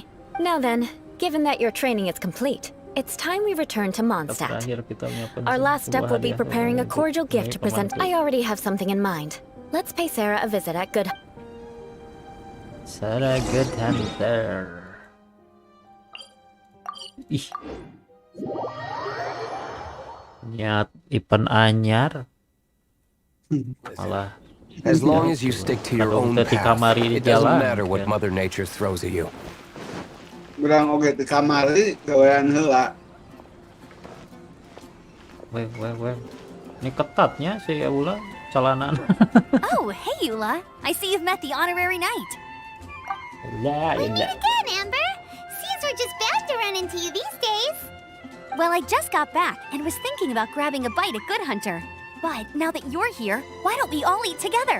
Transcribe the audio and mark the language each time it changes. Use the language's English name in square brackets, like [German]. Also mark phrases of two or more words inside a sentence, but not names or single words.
[English] Now then, given that your training is complete, it's time we return to Mondstadt. Our last step will be preparing a cordial gift to present. I already have something in mind. Let's pay Sarah a visit at Good... Sarah Good Hunter. [Sundanese] Ih. Niat event anyar. [Indonesian] Malah. [English] As long as you stick to your own path, it doesn't matter what Mother Nature throws at you. [Sundanese] Berang oge di kamari gawean heula. Weh. [Indonesian] Ini ketatnya si Eula celanan. [English] Oh, hey Eula. I see you've met the honorary knight. We meet again, Amber. Seems we're just bound to run into you these days. Well, I just got back and was thinking about grabbing a bite at Good Hunter. But now that you're here, why don't we all eat together?